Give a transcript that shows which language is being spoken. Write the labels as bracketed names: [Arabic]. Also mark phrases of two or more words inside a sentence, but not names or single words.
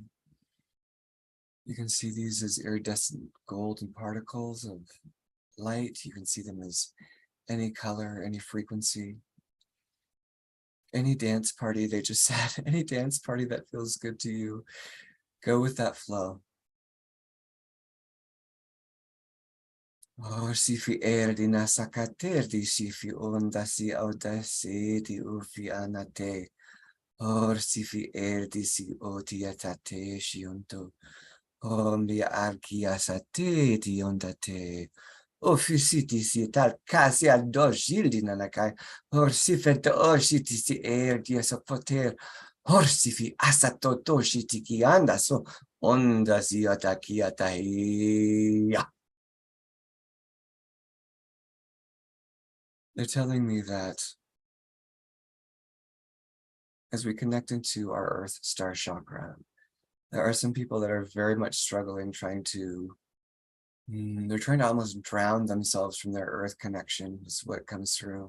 [English] You can see these as iridescent golden particles of light. You can see them as any color, any frequency. Any dance party, they just said, any dance party that feels good to you, go with that flow. Oh, sifi erdi nasakaterdi sifi ondasi audasi di ufi anate. Oh, sifi erdi si odiatate shiunto. Oh, mi argiasate di ondate. Officiti si tal casi al dogildi nanakai. Orsifet oshiti si erdi asopoter. Orsifi asatotoshi ki andaso. Ondasi atakiatahi. They're telling me that as we connect into our Earth Star Chakra, there are some people that are very much struggling, they're trying to almost drown themselves from their Earth connection, is what comes through.